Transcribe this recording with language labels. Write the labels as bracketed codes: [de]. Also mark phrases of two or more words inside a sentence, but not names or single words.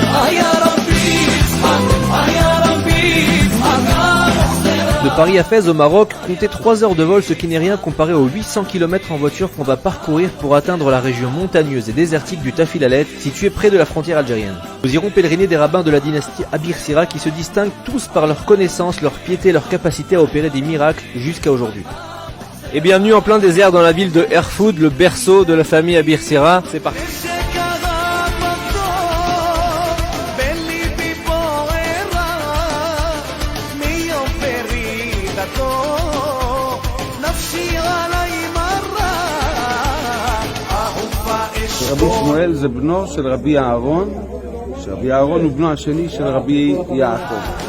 [fr] De Paris à Fès au Maroc, comptez 3 heures de vol, ce qui n'est rien comparé aux 800 km en voiture qu'on va parcourir pour atteindre la région montagneuse et désertique du Tafilalet, située près de la frontière algérienne. Nous irons pèleriner des rabbins de la dynastie Abi Serra qui se distinguent tous par leur connaissance, leur piété, leur capacité à opérer des miracles jusqu'à aujourd'hui. Et bienvenue en plein désert dans la ville de Erfoud, le berceau de la famille Abi Serra. C'est parti. [he] רבי שמואל זה בנו של רבי אהרון, שרבי אהרון הוא בנו השני של רבי יעקב.